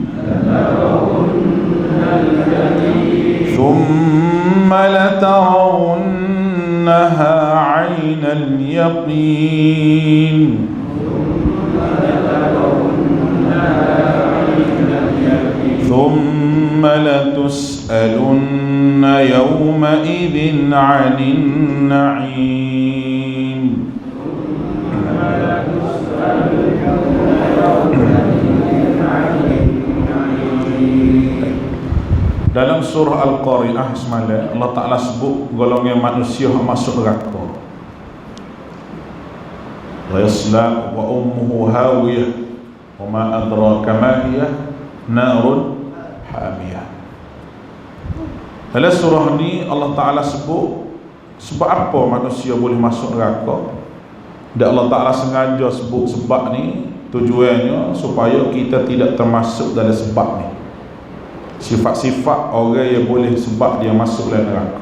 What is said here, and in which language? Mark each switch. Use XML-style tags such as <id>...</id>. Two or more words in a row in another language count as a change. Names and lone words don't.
<ar>ثم لترونها عين اليقين ثم لتسألن يومئذ عن النعيم.</ar> <ms>Dalam surah Al-Qari'ah semalam, Allah Ta'ala sebut golongan manusia yang masuk neraka.</ms> <ar>ويصلى وأمه هاوية وما أدراك ما هي نار حامية.</ar> <ms>Dalam surah ni Allah Ta'ala sebut sebab apa manusia boleh masuk neraka. Dan Allah Ta'ala sengaja sebut sebab ni, tujuannya supaya kita tidak termasuk dalam sebab ni. Sifat-sifat orang yang boleh sebab dia masuk dalam neraka.</ms>